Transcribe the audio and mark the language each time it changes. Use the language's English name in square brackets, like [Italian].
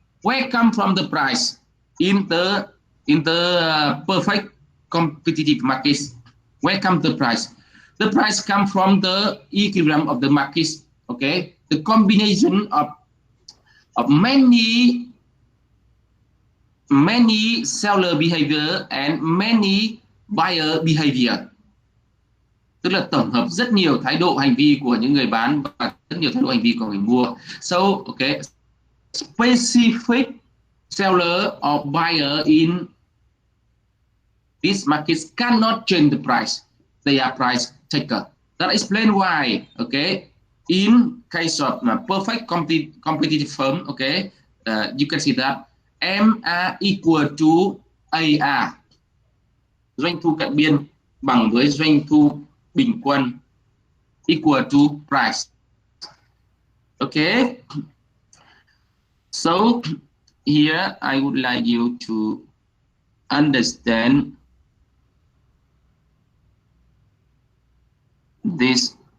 [English] Where come from the price in the perfect competitive markets? Where come the price? The price come from the equilibrium of the markets. Okay, the combination of many seller behavior and many buyer behavior. [Vietnamese] Tức là tổng hợp rất nhiều thái độ hành vi của những người bán và rất nhiều thái độ hành vi của người mua. [English] So, okay, specific seller or buyer in these markets cannot change the price. They are price taker. That explains why, okay, in case of perfect competitive firm, okay, you can see that MA equal to AR. [Vietnamese] Doanh thu cận biên bằng với doanh thu bình quân [English] equal to price. Okay. So here I would like you to understand this.